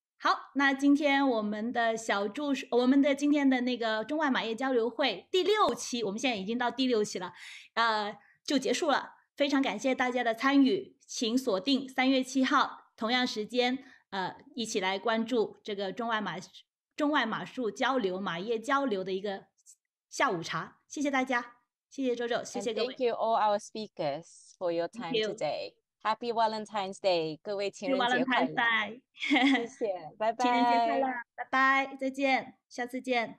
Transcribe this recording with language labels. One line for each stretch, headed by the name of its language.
Chinese: 好，那今天我们的今天的那个中外马业交流会第6期，我们现在已经到第6期了，就结束了。非常感谢大家的参与，请锁定3月7号同样时间，一起来关注这个中外马术交流、马业交流的一个下午茶。谢谢大家，谢谢周周，谢谢各位。
English: Thank you all our speakers for your time today. Happy Valentine's Day，
Chinese: 各位情人节快乐！谢谢，拜拜。情人节快乐，拜拜，再见，下次见。